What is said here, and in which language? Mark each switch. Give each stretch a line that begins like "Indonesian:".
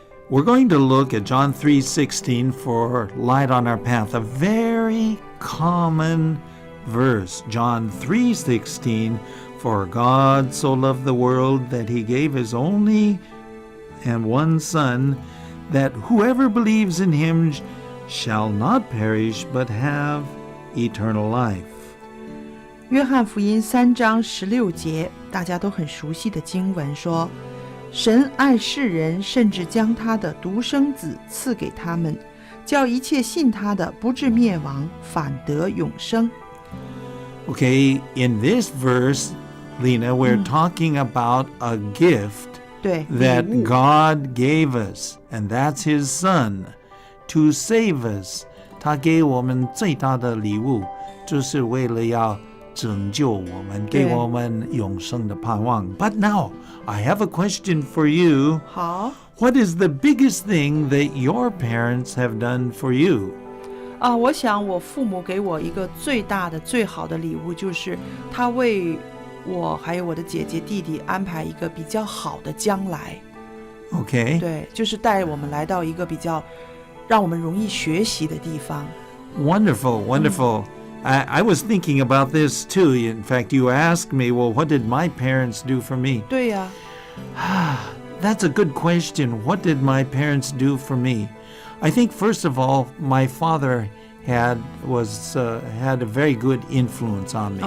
English: We're going to look at John 3:16 for light on our path, a very common verse. John 3:16, for God so loved the world that he gave his only and one Son, that whoever believes in him shall not perish but have eternal life.
Chinese: 约翰福音3章16节，大家都很熟悉的经文说，神爱世人，甚至将他的独生子赐给他们，叫一切信他的不至灭亡，反得永生。
English: Okay, in this verse, Lena, we're talking about a gift
Chinese: 对，
English: that
Chinese: 礼物
English: God gave us, and that's his Son, to save us.
Chinese: 他给我们最大的礼物，就是为了要拯救我们，给我们永生的盼望。
English: But now, I have a question for you.
Chinese: 好
English: What is the biggest thing that your parents have done for you?
Chinese: 我想我父母给我一个最大的最好的礼物，就是他为我还有我的姐姐弟弟安排一个比较好的将来。
English: Okay.
Chinese: 对，就是带我们来到一个比较让我们容易学习的地方。
English: Wonderful, wonderful. I was thinking about this too. In fact, you asked me, well, what did my parents do for me?
Chinese: 对呀、
English: That's a good question. What did my parents do for me? I think, first of all, my father had a very good influence on me.